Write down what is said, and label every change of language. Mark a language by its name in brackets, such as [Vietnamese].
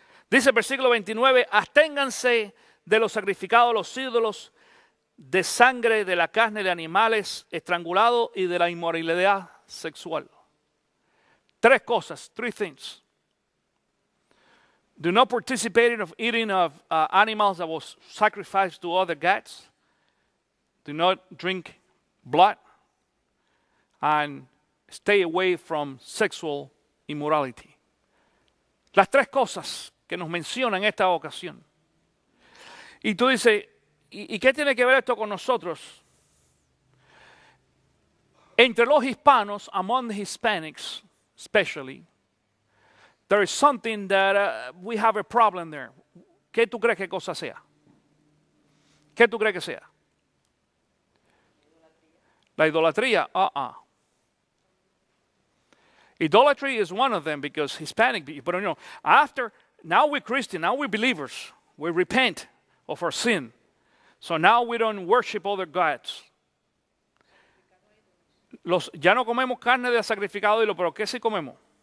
[Spanish] Dice el versículo 29, absténganse de los sacrificados a los ídolos, de sangre, de la carne de animales estrangulados y de la inmoralidad sexual. Tres cosas, [English] three things. Do not participate in eating of animals that was sacrificed to other gods. Do not drink blood. And stay away from sexual immorality. [Spanish] Las tres cosas que nos menciona en esta ocasión. Y tú dices, ¿y qué tiene que ver esto con nosotros? Entre los hispanos, [English] among the Hispanics especially, there is something that we have a problem there. [Spanish] ¿Qué tú crees que cosa sea? ¿Qué tú crees que sea? La idolatría. [English] Idolatry is one of them because Hispanic people, but you know, now we're Christian, now we're believers, we repent of our sin. So now we don't worship other gods. [Spanish] Ya no comemos carne de sacrificado, pero ¿qué sí comemos?